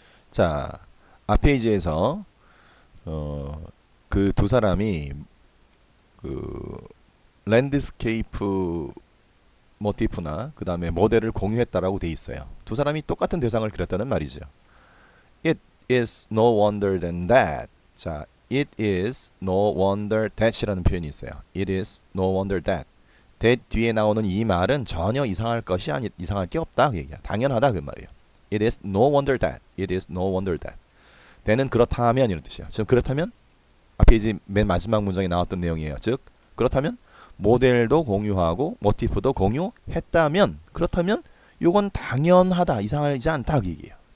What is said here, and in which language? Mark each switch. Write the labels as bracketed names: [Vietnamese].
[Korean] 자, 앞 페이지에서 그 두 사람이 그 랜드스케이프 모티프나 그 다음에 모델을 공유했다라고 돼 있어요. 두 사람이 똑같은 대상을 그렸다는 말이죠. [English] It is no wonder than that. 자, it is no wonder that이라는 [Korean] 표현이 있어요. [English] It is no wonder that. [Korean] that 뒤에 나오는 이 말은 전혀 이상할 것이 아니 이상할 게 없다 그 얘기야. 당연하다 그 말이에요. [English] It is no wonder that. It is no wonder that. [Korean] that는 그렇다면 이런 뜻이야. 지금 그렇다면 앞에 이제 맨 마지막 문장에 나왔던 내용이에요. 즉 그렇다면 모델도 공유하고 모티프도 공유했다면 그렇다면 이건 당연하다 이상하지 않다 그 얘기예요.